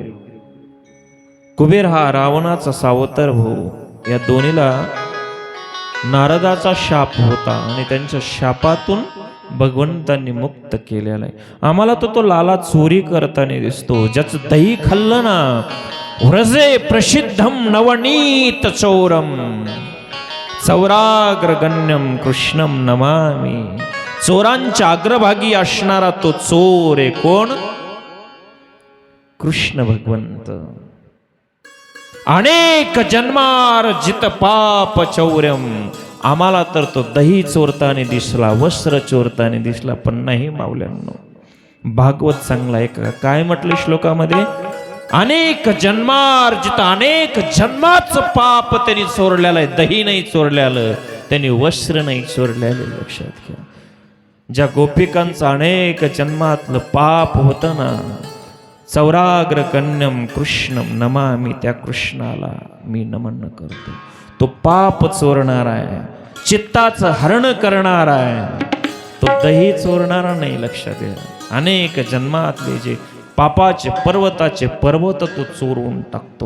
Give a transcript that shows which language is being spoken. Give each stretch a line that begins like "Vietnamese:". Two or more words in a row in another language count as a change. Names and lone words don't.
Marathi: कुबेर हा रावणाचा सावतर भाऊ. या दोन्हीला नारदाचा शाप होता, आणि त्यांच्या शापातून भगवंतांनी मुक्त केलेला आहे. आम्हाला तो लाला चोरी करताना दिसतो. ज्याचं दही खाल्लं ना,
Sanskrit: व्रजे प्रसिद्धम नवनीत चौरम, चौराग्रगण्यम कृष्णम नमामि.
Marathi: चोरांच्या अग्रभागी असणारा तो चोर आहे. कोण? कृष्ण भगवंत.
Sanskrit: अनेक जन्मार्जित पाप चौर्यम.
Marathi: आम्हाला तर तो दही चोरताना दिसला, वस्त्र चोरताना दिसला, पण नाही मावल्यांनो. भागवत चांगला आहे का? काय म्हटलं श्लोकामध्ये? अनेक जन्मार्जित, अनेक जन्माचं पाप त्यांनी चोरलेलं आहे. दही नाही चोरलेलं, त्यांनी वस्त्र नाही चोरलेलं. लक्षात घ्या, ज्या गोपिकांचं अनेक जन्मातलं पाप होतं ना,
Sanskrit: चौराग्र कन्यम कृष्णम नमामि,
Marathi: त्या कृष्णाला मी नमन करतो. तो पाप चोरणार आहे, चित्ताचं हरण करणार आहे. तो दही चोरणारा नाही, लक्षात घ्या. अनेक जन्मातले जे पापाचे पर्वताचे पर्वत तो चोरून टाकतो.